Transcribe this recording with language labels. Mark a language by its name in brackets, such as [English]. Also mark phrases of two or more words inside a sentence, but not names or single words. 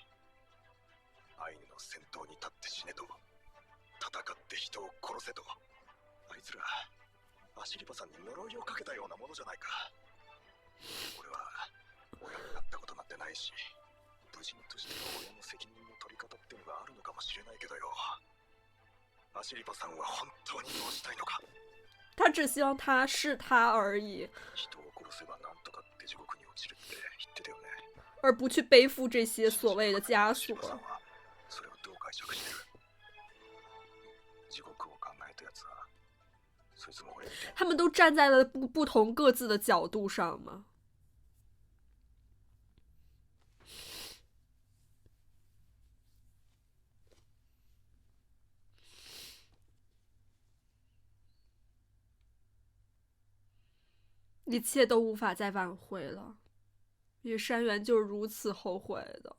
[Japanese] アイヌの先頭に立って死ねと、戦って人を殺せとつらアシリパさんに呪いをかけたようなものじゃないか。俺は親になったことなんてないし、無人としての親の責任の取り方ってのがあるのかもしれないけどよ。アシリパさんは本当にどうしたいのか。 [Chinese] 他只希望他是他而已， [Japanese] 人を殺せばなんとかって地獄に落ちるって言ってたよね。 [Chinese] 而不去背负这些所谓的枷锁。 [Japanese] それをどう解釈してる？地獄を考えたやつはそいつも俺みたいに。 [Chinese] 他们都站在了不同各自的角度上嘛。一切都无法再挽回了，因为山原就是如此后悔的。